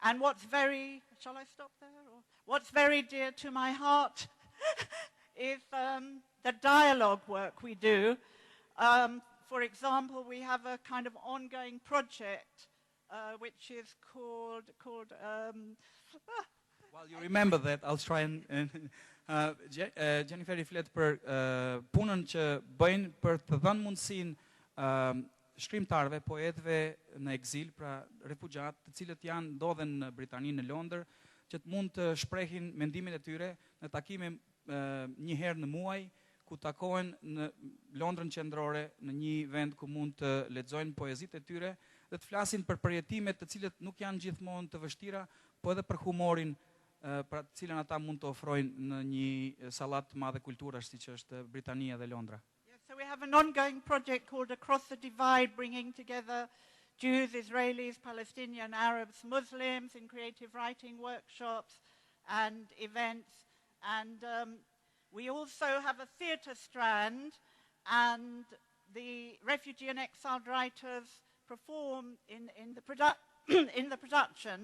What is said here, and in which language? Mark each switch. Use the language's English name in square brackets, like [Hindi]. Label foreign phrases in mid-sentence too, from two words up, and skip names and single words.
[English] And what's very, shall I stop there? Or what's very dear to my heart is the dialogue work we do. For example, we have a kind of ongoing project which is called While you remember that, I'll try and [Albanian] Jennifer i flet për punën që bëjnë për të dhënë mundësinë shkrimtarëve, poetëve në ekzil, pra refugjat, të cilët janë ndodhen në Britani, në Londër, që të mund të shprehin mendimin e tyre në takime një herë në muaj, ku takohen në Londrën qendrore, në një vend ku mund të lexojnë poezitë e tyre dhe të flasin për përjetimet të cilët nuk janë gjithmonë të vështira, po edhe për humorin pra të cilën ata mund të ofrojnë në një sallat të madhe kulturash siç është Britania dhe Londra. [English] So we have an ongoing project called Across the Divide, bringing together Jews, Israelis, Palestinian, Arabs, Muslims in creative writing workshops and events. And we also have a theatre strand, and the refugee and exiled writers perform in the productions.